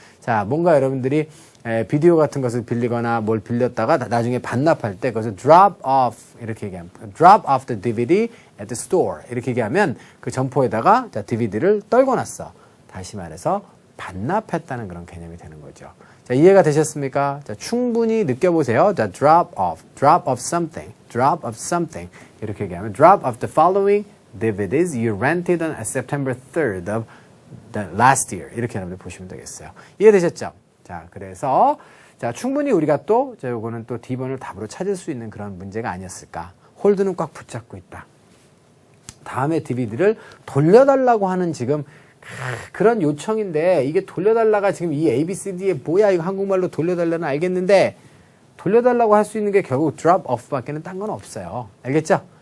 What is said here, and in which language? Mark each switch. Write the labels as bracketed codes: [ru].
[ko] 자, 뭔가 여러분들이 비디오 같은 것을 빌리거나 뭘 빌렸다가 나중에 반납할 때 그것을 drop off 이렇게 얘기하면 [en] drop off the DVD at the store [ko] 이렇게 얘기하면 그 점포에다가 자, DVD를 떨고 놨어. 다시 말해서 반납했다는 그런 개념이 되는 거죠. 자, 이해가 되셨습니까? 자, 충분히 느껴보세요. 자, drop off something, drop off something. 이렇게 얘기하면 [en] drop off the following DVDs you rented on September 3rd of the last year. [ko] 이렇게 여러분들 보시면 되겠어요. 이해되셨죠? 자, 그래서 자, 충분히 우리가 또 자, 요거는 또 D번을 답으로 찾을 수 있는 그런 문제가 아니었을까. 홀드는 꽉 붙잡고 있다. 다음에 DVD를 돌려달라고 하는 지금 그런 요청인데 이게 돌려달라가 지금 이 ABCD에 뭐야 이거 한국말로 돌려달라는 알겠는데 돌려달라고 할 수 있는 게 결국 drop off 밖에는 딴 건 없어요. 알겠죠?